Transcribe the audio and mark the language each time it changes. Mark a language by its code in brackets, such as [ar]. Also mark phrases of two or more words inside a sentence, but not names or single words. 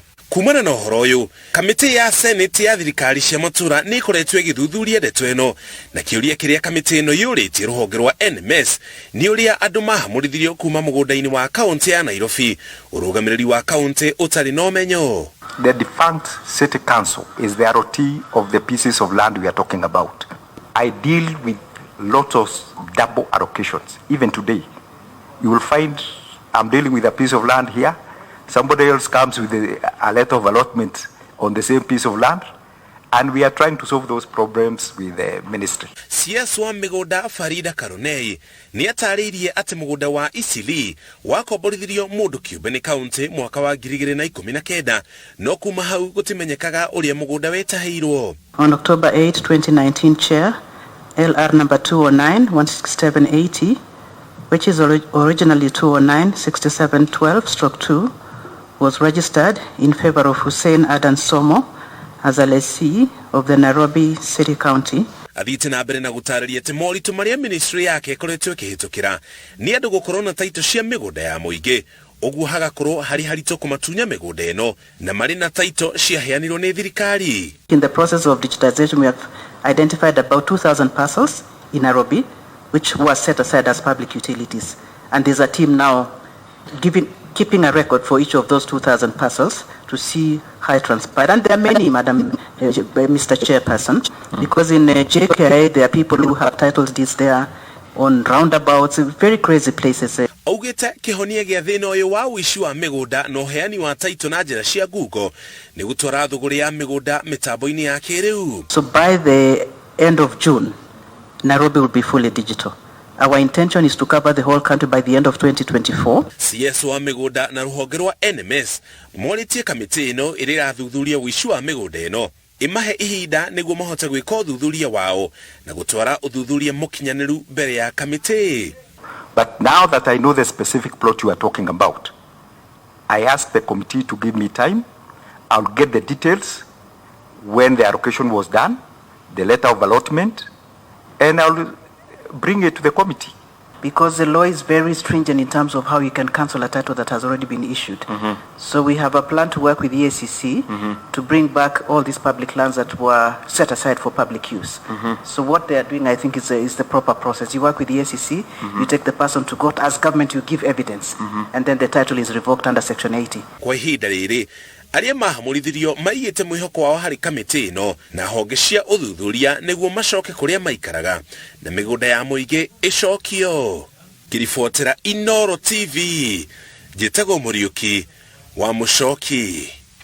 [ki] Kumana na uhoro uyu, kamiti ya Senate ya thirikari cia matura ni ikoretwo igithuthuria ndeto ino, na kiuria kiria kamiti ino yuritie ruhonge rwa NMS ni uria andu mahamurithirio kuma mugunda-ini wa kaunti ya Nairobi, urugamiriri wa kaunti utari na umenyo. [en] The defunct city council is the ROT of the pieces of land we are talking about. I deal with lots of double allocations. Even today, you will find I'm dealing with a piece of land here. Somebody else comes with a letter of allotment on the same piece of land, and we are trying to solve those problems with the ministry. [ki] CS wa migunda Farida Karonei ni atariirie ati mugunda wa Isili wakomborithirio mundu kiumbe ni kaunti mwaka wa 2019 no kuma hau gutimenyekaga uria mugunda wetahĩirwo. [en] On October 8, 2019, Chair, LR number 209-16780, which is originally 209-6712/2, was registered in favor of Hussein Adan Somo as a lessee of the Nairobi City County. [ki] Athite na mbere na gutariria ati moritu maria ministry yake ikoretwo ikihitukira ni andu gukorwo na taito cia migunda ya muingi, uguo hagakorwo hari harito kumatunya migunda ino na mari na taito ciaheanirwo ni thirikari. [en] In the process of digitization, we have identified about 2,000 parcels in Nairobi, which was set aside as public utilities, and there's a team now keeping a record for each of those 2,000 parcels to see how it transpired. And there are many, Madam Mr. Chairperson, because in JKI there are people who have title deeds there on roundabouts, very crazy places. [ki] Augete kihonia gia thina uyu wa uici wa migunda no heani wa taito na njira cia Google ni gutwara thuguri ya migunda mitambo-ini ya kiriu. [en] So by the end of June, Nairobi will be fully digital. Our intention is to cover the whole country by the end of 2024. [ki] CS wa migunda na ruhonge rwa NMS moritie kamiti ino iri rathuthuria uici wa migunda ino imahe ihinda niguo mahote gwika uthuthuria wao na gutwara uthuthuria mukinyaniru mbere ya kamiti. [en] But now that I know the specific plot you are talking about, I asked the committee to give me time. I'll get the details, when the allocation was done, the letter of allotment, and I'll bring it to the committee. Because the law is very stringent in terms of how you can cancel a title that has already been issued. So we have a plan to work with the ACC to bring back all these public lands that were set aside for public use. So what they are doing, I think, is the proper process. You work with the ACC, you take the person to court, as government you give evidence, and then the title is revoked under Section 80. [ki] Kwa ihinda riri aria mahamurithirio maiyete mwihoko wao hari kamiti ino na honge cia uthuthuria niguo macoke kuria maikaraga na migunda ya muingi icokio. Kiribotera Inooro TV, Njĩtagwo Mũriũki wa Mũcoki.